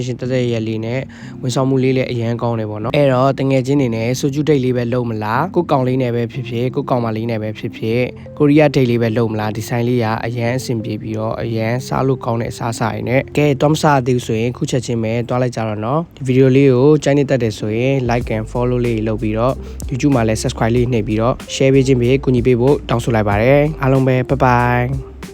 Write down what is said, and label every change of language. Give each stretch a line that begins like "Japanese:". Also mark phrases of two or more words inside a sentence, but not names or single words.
Burmese: င်းတက်ရက်လေးနဲ့ဝန်ဆောင်မှုလေးလည်းအရန်ကောင်းတယ်ပေါ့နော်အဲ့တော့တငယ်ချင်းတွေနဲ့ဆိုဂျူလေးပဲလုံးမလားကိုကောင်လေးနဲ့ပဲဖြစ်ဖြစ်ကိုကောင်မလေးနဲ့ပဲဖြစ်ဖြစ်ကိုရီးယားဒိတ်လေးပဲလုံးမလားဒီဆိုင်လေးကအရန်အဆင်ပြေပြီးတော့အရန်စားလို့ကောင်းတဲ့အစားအစာတွေနဲ့ကဲတော့မစားသေးဘူးဆိုရင်ခုချက်ချင်းပဲတွားလိုက်ကြတော့နော်ဒီဗီဒီယိုလေးကိုကြိုက်နေတတ်တယ်ဆိုရင်
English: like and follow
Burmese: လေးလုပ်ပြီးတော့ YouTube မှာလည်း subscribe လေးနှိပ်ပြီးတော့ share ပေးခြင်းပေးကူညီပေးဖို့တောင်းဆိုလိုက်ပါတယ်အားလုံးပဲ
English: bye bye